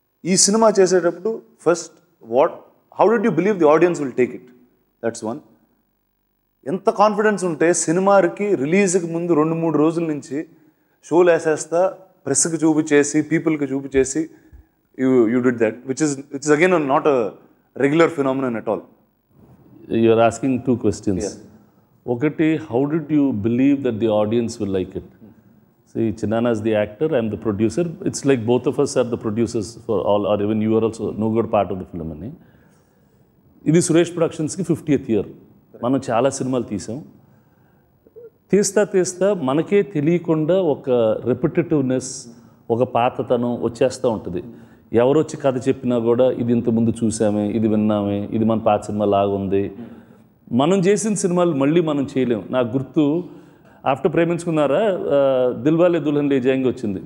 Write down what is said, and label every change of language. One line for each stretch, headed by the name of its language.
Telugu: ఈ సినిమా చేసేటప్పుడు first
English: How did you believe the audience will take it? That's one.
Telugu: ఎంత confidence ఉంటే సినిమాకి రిలీజ్కి ముందు 2-3 రోజుల నుంచి షోలు వేసేస్తా, ప్రెస్కి చూపించేసి, పీపుల్కి చూపించేసి
English: You did that, which is again not a regular phenomenon at all. You are asking two questions. Yeah. Okati, how did you believe that the audience will like it? See, Chinnana is the actor, I am the producer. It's like both of us are the producers for all, or even you are also no good part of the film. This Suresh Productions ki 50th year.
Telugu: మనం చాలా సినిమాలు తీసాం. తీస్తా మనకే తెలియకుండా ఒక రెపిటేటివ్నెస్, ఒక పాతతనం వచ్చేస్తూ ఉంటుంది. ఎవరు వచ్చి కథ చెప్పినా కూడా ఇది ఇంతకుముందు చూసామే, ఇది విన్నామే, ఇది మన పాత సినిమా లాగా ఉంది. మనం చేసిన సినిమాలు మళ్ళీ మనం చేయలేము. నాకు గుర్తు ఆఫ్టర్ ప్రేమించుకున్నారా దిల్వాలే దుల్హన్ లే జాయేంగే వచ్చింది.